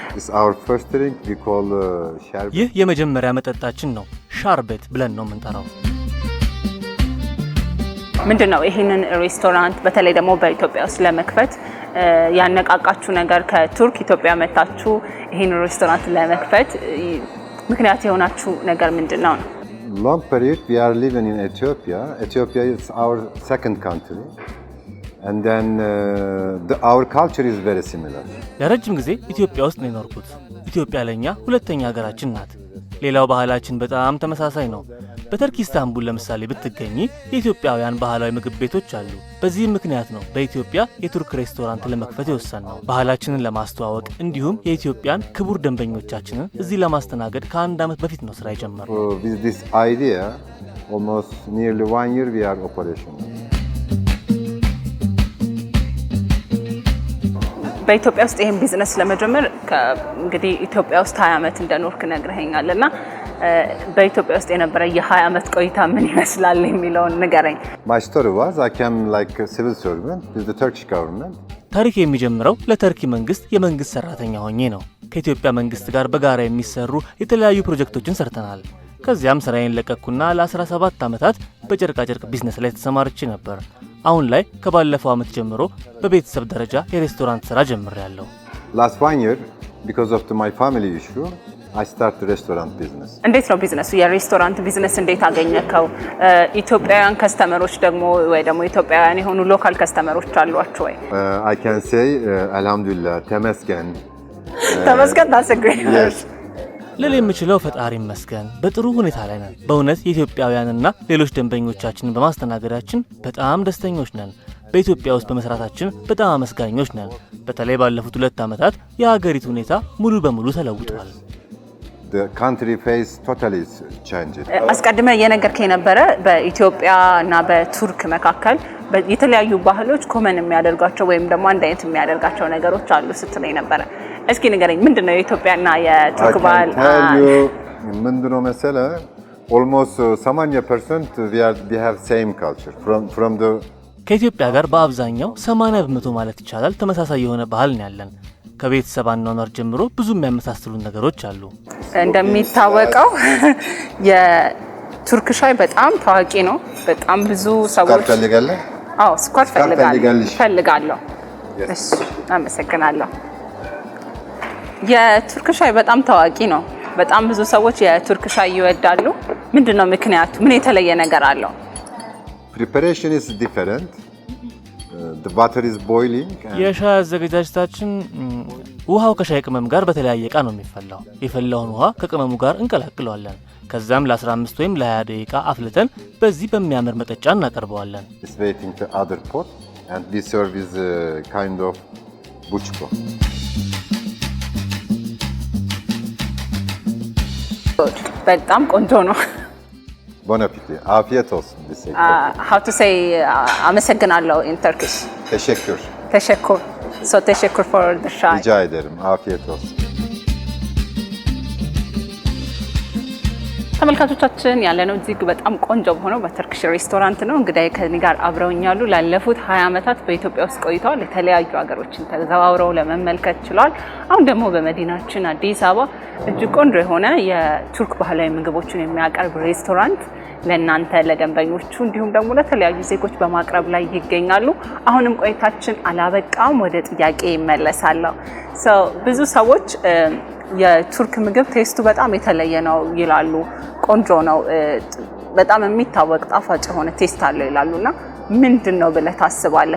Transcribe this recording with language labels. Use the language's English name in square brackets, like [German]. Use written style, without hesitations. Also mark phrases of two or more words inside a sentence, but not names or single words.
[Amharic] ይህ የመጀመሪያ መጠጣችን ነው። ሻርቤት ብለን ነው የምንጠራው። ምንድነው ይሄንን ሬስቶራንት በተለይ ደግሞ በኢትዮጵያ ውስጥ ለመክፈት ያነቃቃችሁ ነገር? ከቱርክ ኢትዮጵያ መጣችሁ ይሄንን ሬስቶራንት ለመክፈት ምክንያት የሆናችሁ ነገር ምንድነው? [English] Long period we are living in Ethiopia. Ethiopia is our second country. And then our culture is very similar. [Amharic] ለረጅም ጊዜ ኢትዮጵያ ውስጥ ነው የኖርኩት። ኢትዮጵያ ለኛ ሁለተኛ ሀገራችን ናት። ሌላው ባህላችን በጣም ተመሳሳይ ነው። በተርኪ ኢስታንቡል ለምሳሌ ብትገኚ የኢትዮጵያውያን ባህላዊ ምግብ ቤቶች አሉ። በዚህም ምክንያት ነው በኢትዮጵያ የቱርክ ሬስቶራንት ለመክፈት የወሰንነው። ባህላችንን ለማስተዋወቅ እንዲሁም የኢትዮጵያን ክቡር ደንበኞቻችንን እዚህ ለማስተናገድ ከአንድ ዓመት በፊት ነው ስራ የጀመረው። [English] With this idea, almost nearly 1 year we are operational. [Amharic] በኢትዮጵያ ውስጥ ይሄን ቢዝነስ ለመጀመር እንግዲህ ኢትዮጵያ ውስጥ 20 ዓመት እንደኖርክ ነግረኸኛልና በኢትዮጵያ ውስጥ የነበረ የ20 ዓመት ቆይታ ምን ይመስላል የሚለውን ንገረኝ። [English] My story was I came like a civil servant with the Turkish government. [Amharic] ታሪክ የሚጀምረው ለተርኪ መንግስት የመንግስት ሰራተኛ ሆኜ ነው። ከኢትዮጵያ መንግስት ጋር በጋራ የሚሰሩ የተለያዩ ፕሮጀክቶችን ሰርተናል። ከዚያም ስራዬን ለቀኩና ለ17 ዓመታት በጨርቃጨርቅ ቢዝነስ ላይ ተሰማርቼ ነበር። አሁን ላይ ከባለፈው ዓመት ጀምሮ በቤተሰብ ደረጃ የሬስቶራንት ስራ ጀምሬያለሁ። [English] Last 1 year because of my family issue I start the restaurant business. [Amharic] እንዴት ነው ቢዝነሱ? የሬስቶራንት ቢዝነስ እንዴት አገኘከው? ኢትዮጵያውያን ከስተመሮች ደግሞ ወይ ደግሞ ኢትዮጵያውያን የሆኑ ሎካል ከስተመሮች አሏችሁ ወይ? [English] I can say alhamdulillah ተመስገን። ታሰግሬ [Amharic] ልል የምችለው ፈጣሪ ይመስገን በጥሩ ሁኔታ ላይ ነን። በእውነት የኢትዮጵያውያንና ሌሎች ደንበኞቻችንን በማስተናገዳችን በጣም ደስተኞች ነን። በኢትዮጵያ ውስጥ በመስራታችን በጣም አመስጋኞች ነን። በተለይ ባለፉት 2 ዓመታት የሀገሪቱ ሁኔታ ሙሉ በሙሉ ተለውጧል። [English] The country face totally changed. [Amharic] አስቀድመ የነገርከኝ ነበረ በኢትዮጵያ እና በቱርክ መካከል የተለያዩ ባህሎች ኮመን የሚያደርጋቸው ወይም ደግሞ አንድ አይነት የሚያደርጋቸው ነገሮች አሉ ስትለኝ ነበረ። እስኪ ንገረኝ፣ ምንድነው የኢትዮጵያና የቱርክ ባህል? ምንድነው መሰለህ [English] almost 80% we have same culture from the [Amharic] ከኢትዮጵያ ጋር በአብዛኛው 80% ማለት ይቻላል ተመሳሳይ የሆነ ባህል ነው ያለን። ከቤተሰብ አኗኗር ጀምሮ ብዙ የሚያመሳስሉ ነገሮች አሉ። እንደሚታወቀው የቱርክ ሻይ በጣም ታዋቂ ነው። በጣም ብዙ ሰዎች ፈልጋለህ? አዎ ስኳር ፈልጋለሁ። እሺ አመሰግናለሁ። የቱርክ ሻይ በጣም ታዋቂ ነው። በጣም ብዙ ሰዎች የቱርክ ሻይ ይወዳሉ። ምንድነው ምክንያቱ? ምን የተለየ ነገር አለው? [English] Preparation is different. The water is boiling. [Amharic] የሻይ አዘገጃጀታችን ውሃው ከሻይ ቅመም ጋር በተለያየ እቃ ነው የሚፈላው። የፈላውን ውሃ ከቅመሙ ጋር እንቀላቅለዋለን። ከዛም ለ15 ወይም ለ20 ደቂቃ አፍልተን በዚህ በሚያምር መጠጫ እናቀርበዋለን። [English] It's waiting to other pot and we serve with kind of buchko. [Amharic] በጣም ቆንጆ ነው። [French] Bon appétit. [Turkish] Afiyet olsun desek. [English] How to say አመሰግናለሁ in Turkish? [Turkish] Teşekkür. [English] ተሸኩር. So teşekkür for the ሻይ. [Turkish] Rica ederim. Afiyet olsun. [Amharic] ተመልካቾቻችን ያለነው እዚህ በጣም ቆንጆ በሆነው በተርኪሽ ሬስቶራንት ነው። እንግዲህ ከኔ ጋር አብረውኛሉ። ላለፉት 20 ዓመታት በኢትዮጵያ ውስጥ ቆይተዋል። የተለያዩ ሀገሮችን ተዘዋውረው ለመመልከት ችሏል። አሁን ደግሞ በመዲናችን አዲስ አበባ እጅግ ቆንጆ የሆነ የቱርክ ባህላዊ ምግቦችን የሚያቀርብ ሬስቶራንት ለእናንተ ለደንበኞቹ እንዲሁም ደግሞ ለተለያዩ ዜጎች በማቅረብ ላይ ይገኛሉ። አሁንም ቆይታችን አላበቃም። ወደ ጥያቄ ይመለሳለሁ። ብዙ ሰዎች የቱርክ ምግብ ቴስቱ በጣም የተለየ ነው ይላሉ። ቆንጆ ነው፣ በጣም የሚታወቅ ጣፋጭ የሆነ ቴስት አለው ይላሉና ምንድነው ብለህ ታስባለህ?